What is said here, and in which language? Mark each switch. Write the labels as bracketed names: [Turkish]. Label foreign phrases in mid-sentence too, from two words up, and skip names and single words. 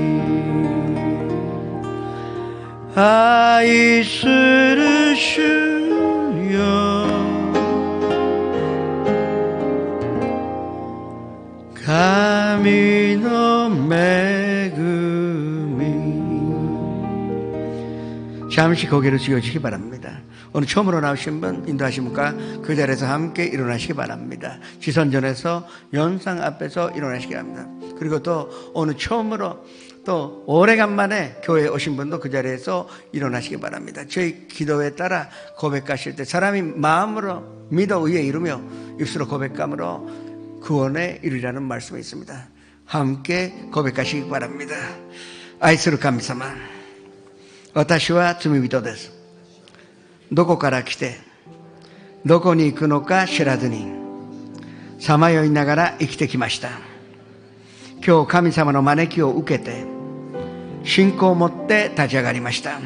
[Japanese] 愛する主よ神の恵み [Korean] 잠시 고개를 숙여주시기 바랍니다. 오늘 처음으로 나오신 분 인도하신 분과 그 자리에서 함께 일어나시기 바랍니다. 지선전에서 연상 앞에서 일어나시기 바랍니다. 그리고 또 오늘 처음으로 또 오래간만에 교회에 오신 분도 그 자리에서 일어나시기 바랍니다. 저희 기도에 따라 고백하실 때 사람이 마음으로 믿어 의에 이르며 입술로 고백함으로 구원에 이르리라는 말씀이 있습니다. 함께 고백하시기 바랍니다. [Japanese] 愛する神様、私は罪人です。どこから来てどこに行くのか知らずにさまよいながら生きてきました。今日神様の招きを受けて信仰を持って立ち上がりました。